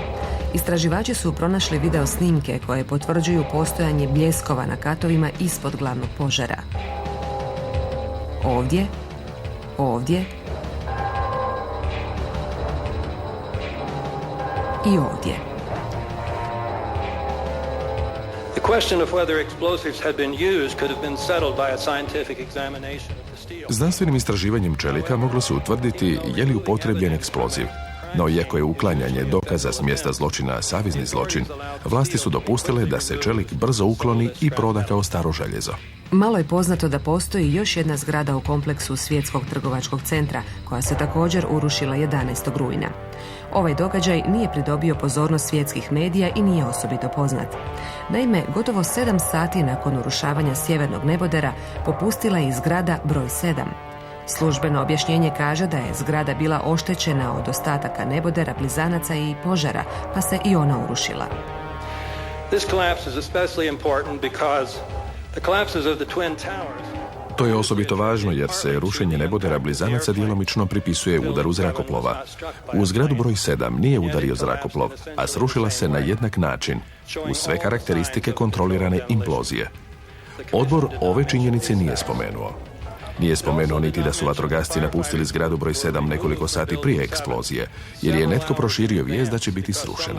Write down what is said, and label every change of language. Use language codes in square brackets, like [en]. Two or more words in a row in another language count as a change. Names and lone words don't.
[hr] Istraživači su pronašli video snimke koje potvrđuju postojanje bljeskova na katovima ispod glavnog požara. Ovdje, ovdje i ovdje. [en] The question of whether explosives had been used could have been settled by a scientific examination of the steel. [hr] Znanstvenim istraživanjem čelika moglo se utvrditi je li upotrebljen eksploziv. No, iako je uklanjanje dokaza s mjesta zločina savezni zločin, vlasti su dopustile da se čelik brzo ukloni i proda kao staro željezo. Malo je poznato da postoji još jedna zgrada u kompleksu Svjetskog trgovačkog centra, koja se također urušila 11. rujna. Ovaj događaj nije pridobio pozornost svjetskih medija i nije osobito poznat. Naime, gotovo 7 sati nakon urušavanja sjevernog nebodera popustila je i zgrada broj 7. Službeno objašnjenje kaže da je zgrada bila oštećena od ostataka nebodera, blizanaca i požara, pa se i ona urušila. [en] This collapse is especially important because the collapses of the Twin Towers. [hr] To je osobito važno jer se rušenje nebodera blizanaca djelomično pripisuje udaru zrakoplova. U zgradu broj 7 nije udario zrakoplov, a srušila se na jednak način, uz sve karakteristike kontrolirane implozije. Odbor ove činjenice nije spomenuo. Nije spomenuo niti da su vatrogasci napustili zgradu broj 7 nekoliko sati prije eksplozije, jer je netko proširio vijest da će biti srušena.